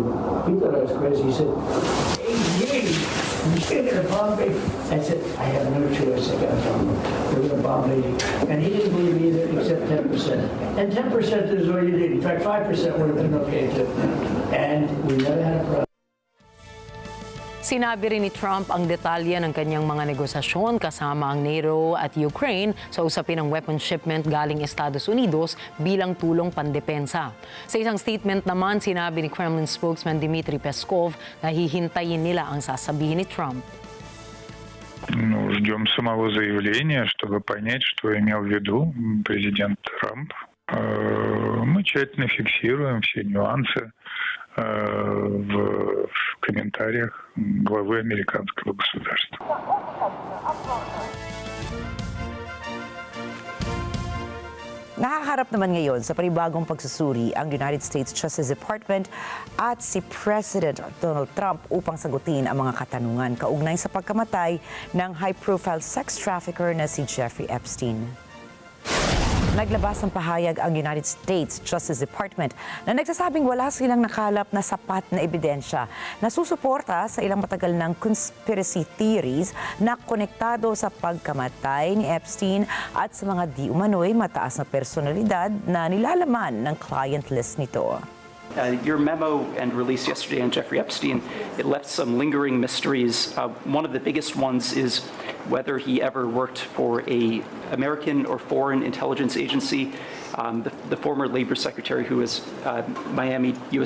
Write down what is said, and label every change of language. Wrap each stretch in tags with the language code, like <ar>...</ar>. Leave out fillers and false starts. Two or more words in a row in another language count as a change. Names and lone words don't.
<en>He thought I was crazy. He said, Beijing, you're going to bomb Beijing. I said, I have no choice. I got to bomb them. We're going to bomb Beijing. And he didn't believe me either, except 10%. And 10% is all you need. In fact, 5% would have been okay too. And we never had a problem.</en> <tl>Sinabi rin ni Trump ang detalye ng kanyang mga negosasyon kasama ang NATO at Ukraine sa usapin ng</tl> <en>weapon shipment</en> <tl>galing Estados Unidos bilang tulong pandepensa. Sa isang statement naman, sinabi ni</tl> <en>Kremlin spokesman</en> <tl>Dmitry Peskov na hihintayin nila ang sasabihin ni Trump.</tl> <ru>Ждем самого заявления, чтобы понять, что имел в виду президент Трамп. Мы тщательно фиксируем все нюансы в комментариях главы американского государства.</ru> <tl>Nakaharap naman ngayon sa panibagong pagsusuri ang United States Justice Department at si President Donald Trump upang sagutin ang mga katanungan kaugnay sa pagkamatay ng</tl> <en>high-profile sex trafficker</en> <tl>na si Jeffrey Epstein. Naglabas ng pahayag ang United States Justice Department na nagsasabing wala silang nakalap na sapat na ebidensya na susuporta sa ilang matagal ng</tl> <en>conspiracy theories</en> <tl>na konektado sa pagkamatay ni Epstein at sa mga di umano'y mataas na personalidad na nilalaman ng</tl> <en>client list</en> <tl>nito.</tl> <en>Your memo and release yesterday on Jeffrey Epstein, it left some lingering mysteries. One of the biggest ones is whether he ever worked for a American or foreign intelligence agency. The former Labor Secretary, who was Miami U.S.</en>